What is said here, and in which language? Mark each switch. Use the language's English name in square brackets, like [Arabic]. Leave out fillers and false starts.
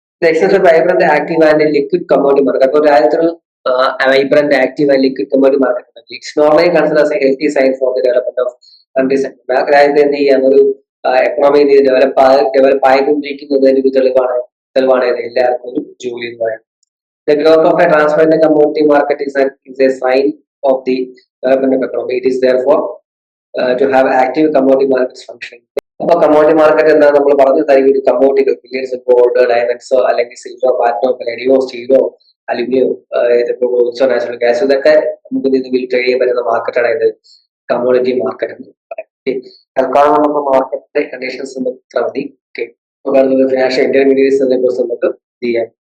[English] Excess vibrant active and liquid commodity market. [Malayalam] അപ്പോൾ രാജ്യത്തൊരു [English] vibrant active and liquid commodity market [Malayalam] ഉണ്ടെങ്കിൽ [English] It's normally consider a healthy sign for the development of countries. [Malayalam] രാജ്യത്ത് എന്ത് ചെയ്യാൻ ഒരു economy develop ആയിക്കൊണ്ടിരിക്കുന്നതിന് ഒരു തെളിവാണ് എല്ലാവർക്കും ഒരു ജോലി എന്ന് പറയുന്നത്. [English] The growth of a transparent commodity market is a sign of the development of economy. It is therefore to have active commodity markets functioning. [Malayalam] അപ്പോൾ കമ്മോഡിറ്റി മാർക്കറ്റ് എന്താ നമ്മൾ പറഞ്ഞു തരും, കമ്മോഡിറ്റികൾ മില്യൺസ് ഗോൾഡ്, ഡയമണ്ട്സോ അല്ലെങ്കിൽ സിൽവർ, പ്ലാറ്റിനോ, പലേഡിയോ, സ്റ്റീലോ, അലുമിനിയോ, ഇതിപ്പോ നാച്ചുറൽ ഗ്യാസ്, ഇതൊക്കെ നമുക്ക് ഇത് ട്രേഡ് ചെയ്യാൻ പറ്റുന്ന മാർക്കറ്റാണ് ഇത് കമ്മോഡിറ്റി മാർക്കറ്റ് എന്ന് പറയുന്നത്. തൽക്കാലം നമുക്ക് മാർക്കറ്റിന്റെ കണ്ടീഷൻസ് ഇത്ര മതി. ഓക്കെ, ഫിനാൻഷ്യൽ ഇന്റർമീഡിയറ്റ്സ് അതിനെ കുറിച്ച് നമുക്ക് ചെയ്യാം.